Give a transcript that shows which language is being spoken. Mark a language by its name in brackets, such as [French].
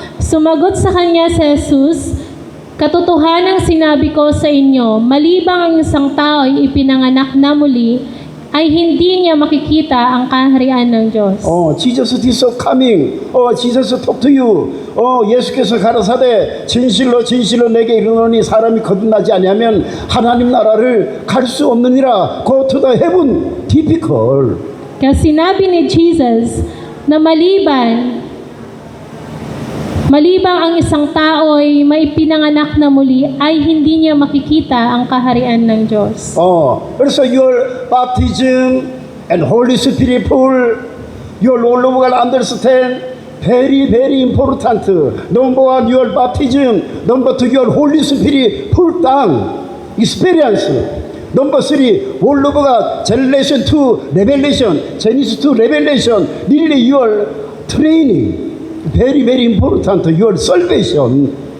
[Filipino] Sumagot sa kanya si Jesus, katotohanang sinabi ko sa inyo, malibang ang isang tao ay ipinanganak na muli, ay hindi niya makikita ang kaharian ng Diyos. [English] Jesus is coming. Jesus talk to you. [Korean] 예수께서 가라사대 진실로 진실로 내게 이르노니 사람이 거듭나지 아니하면 하나님 나라를 갈 수 없느니라. [English] Go to the heaven. Difficult. [Filipino] Kaya sinabi ni Jesus na malibang ang isang tao ay maipinanganak na muli ay hindi niya makikita ang kaharian ng Diyos. [English] 그래서 your baptism and Holy Spirit full, your Lord will understand very very important. Number 1, your baptism. Number 2, your Holy Spirit full down experience. Number 3, all of God, Generation to Revelation, Genesis to Revelation, really your training, very very important, your salvation.